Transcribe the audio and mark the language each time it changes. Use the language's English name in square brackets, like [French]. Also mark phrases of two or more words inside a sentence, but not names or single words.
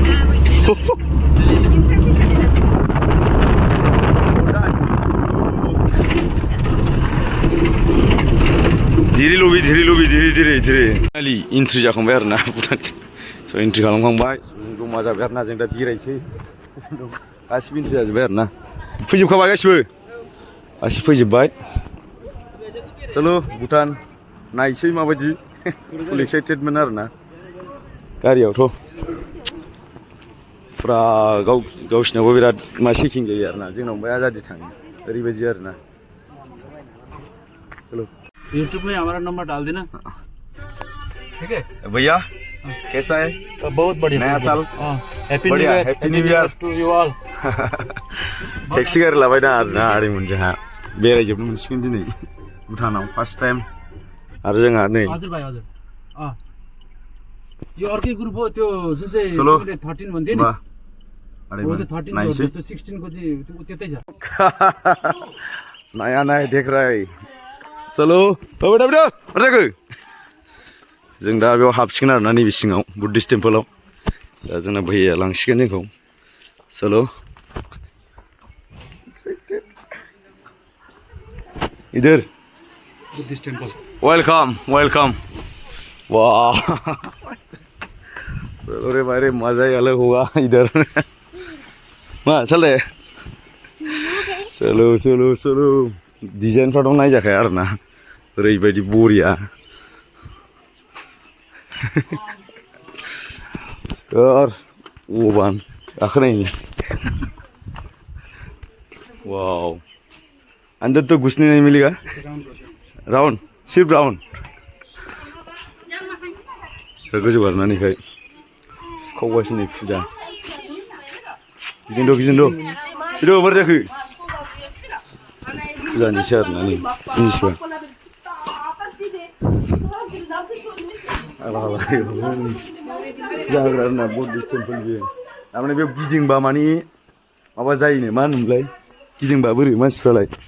[Bodo] धीरे एन्ट्रि जाखांबाय आरोना भुटान स' एन्ट्रि खालामखांबाय जमा जाबाय आरोना जों दा बेरायनोसै गासिबो एन्ट्रि जाजोब्बाय आरोना फैजोबखाबाय गासिबो फैजोब्बाय चलो भुटान नायसै माबायदि फुल एक्साइटेडमोन आरोना गारियावथ' फुरा गावसिनावबो बिराद चेकिं जायो आरोना जोंनाव ओमफ्राय आजादि थाङो ओरैबायदि आरोना चलो [Hindi] यूट्यूब में हमारा नंबर डाल देना ठीक है भैया कैसा है बहुत बढ़िया नया साल [English] हैप्पी new year to you all [Bodo] टेक्सि गारि लाबायदा आरोना आदैमोन जोंहा बेरायजोबनो मोनसिगोन दिनै भुटानाव [English] first time [Bodo] आरो जोंहा नै [Nepali] हजुर भाइ हजुर यो अर्कै ग्रुप हो त्यो जुन चाहिँ 13 भन्थ्यो नि हो त्यो 13 हो त्यो 16 को चाहिँ त्यतै छ [Hindi] नया देख रहा है चलो बेटा [Bodo] जों दा बेयाव हाबसिगोन आरोना नैबे सिङाव बुद्धिस्ट टेम्पोलाव दा जोंना भैया लांसिगोन जोंखौ [Hindi] चलो इधर [English] Buddhist temple welcome welcome [Hindi] वाह चलो रे भाई रे मजा ही अलग होगा इधर मा चले चलो चलो चलो [Bodo] डिजाइनफ्रा दं नायजाखाया आरोना ओरैबायदि बरिया और ओबान गाखोनायनि वाव [Hindi] अंदर तो घुसने नहीं मिलेगा राउंड सिर्फ राउंड [Bodo] गोजौ बारनानैखाय खावगासिनो फुजा गिदिंद' गिदिंद' बिद' बोरै जाखो फुजानिसो आरोना नै जिनिसफ्रा फुजा होग्रा आरोना [English] Buddhist temple [Bodo] बियो थारमाने बेयाव गिदिंबा माने माबा जायोनो मा होनोमोनलाय गिदिंबा बोरै मानसिफ्रालाय